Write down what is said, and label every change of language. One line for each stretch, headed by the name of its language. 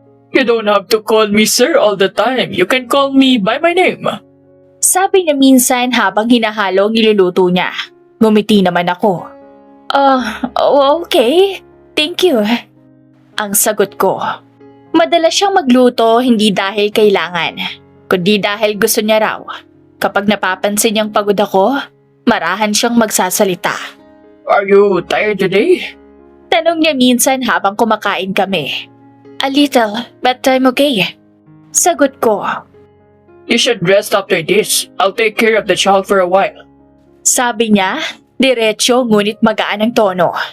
English: You don't have to call me sir all the time. You can call me by my name.
Filipino: Sabi niya minsan habang hinahalo ang niluluto niya. Ngumiti naman ako.
English: Okay. Thank you."
Filipino: Ang sagot ko. Madalas siyang magluto hindi dahil kailangan, kundi dahil gusto niya raw. Kapag napapansin niyang pagod ako, marahan siyang magsasalita.
English: Are you tired today?
Filipino: Tanong niya minsan habang kumakain kami.
English: "A little, but I'm okay."
Filipino: Sagot ko.
English: You should rest after this. I'll take care of the child for a while.
Filipino: Sabi niya, diretso ngunit magaan ang tono.